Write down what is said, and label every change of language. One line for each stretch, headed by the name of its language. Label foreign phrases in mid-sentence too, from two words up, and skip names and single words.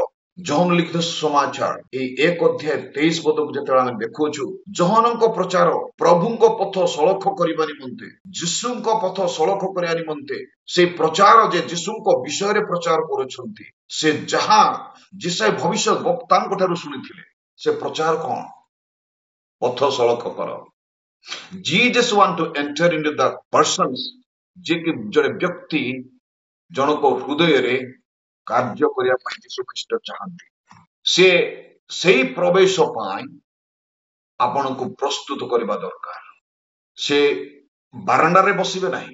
Odia: ଯୋହନ ଲିଖିତ ସମାଚାର ଏଇ 1 ଅଧ୍ୟାୟ 23 ପଦକୁ ଯେତେବେଳେ ଆମେ ଦେଖୁଛୁ, ଯୋହନଙ୍କ ପ୍ରଚାର ପ୍ରଭୁଙ୍କ ପଥ ସଳଖ କରିବା ନିମନ୍ତେ, ଯୀଶୁଙ୍କ ପଥ ସଳଖ କରିବା ନିମନ୍ତେ, ସେଇ ପ୍ରଚାର ଯେ ଯୀଶୁଙ୍କ ବିଷୟରେ ପ୍ରଚାର କରୁଛନ୍ତି, ସେ ଯାହା ଯିଶାୟ ଭବିଷ୍ୟତ ବକ୍ତାଙ୍କ ଠାରୁ ଶୁଣିଥିଲେ, ସେ ପ୍ରଚାର କଣ? ପଥ ସଳଖ କର।
English: Jesus want to enter into the persons,
Odia: ଯେ କି ଜଣେ ବ୍ୟକ୍ତି ଜଣଙ୍କ ହୃଦୟରେ କାର୍ଯ୍ୟ କରିବା ପାଇଁ ଯୀଶୁ ଖ୍ରୀଷ୍ଟ ଚାହାନ୍ତି। ସେ ସେଇ ପ୍ରବେଶ ପାଇଁ ଆପଣଙ୍କୁ ପ୍ରସ୍ତୁତ କରିବା ଦରକାର। ସେ ବାରଣ୍ଡାରେ ବସିବେ ନାହିଁ।